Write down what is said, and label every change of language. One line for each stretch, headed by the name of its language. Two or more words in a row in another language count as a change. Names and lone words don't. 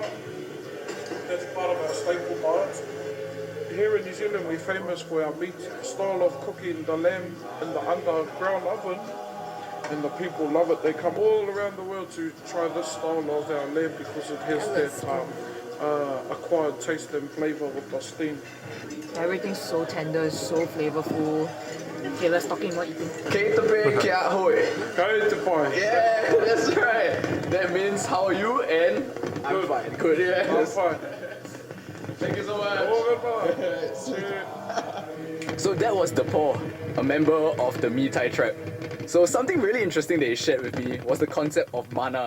English: That's part of our staple diet. Here in New Zealand, we're famous for our meat style of cooking the lamb in the underground oven, and the people love it. They come all around the world to try this style of our lamb because it has that acquired taste and flavour with the steam. Everything's so tender, so flavorful. Okay, let's talk about eating.
Māori: Kei te pe kia hoi. Kei te pai.
English: Yeah, that's right. That means how are you? And I'm fine. Good, yeah. I'm fine. Thank you so much. Oh, So that was the Paul, a member of the Demouchet tribe. So something really interesting that he shared with me was the concept of mana.